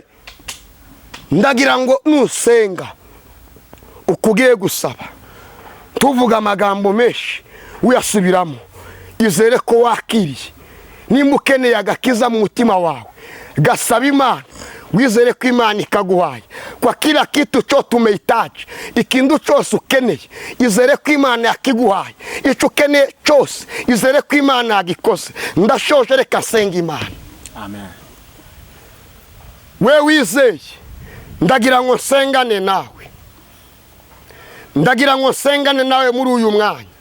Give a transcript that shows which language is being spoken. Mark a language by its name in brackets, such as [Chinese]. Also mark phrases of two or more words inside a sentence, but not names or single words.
[Kinyarwanda] Ndagira ngo nusenga ukugiye gusaba, tuvuga amagambo menshi uyasubiramo, izere ko wakiriye. Nimba ukeneye agakiza mu mutima wawe, gasaba Imana, wizere ko Imana ikaguhaye. [Swahili] Kwa kila kitu chote umehitaji, [Kinyarwanda] ikintu cyose ukeneye, izere ko Imana yakiguhaye. Icyo ukeneye cyose, izere ko Imana yagikoze. Ndashoje, reka senga Imana. Amen. We wizeye, ndagira ngo nsengane nawe. Ndagira ngo nsengane nawe muri uyu mwanya.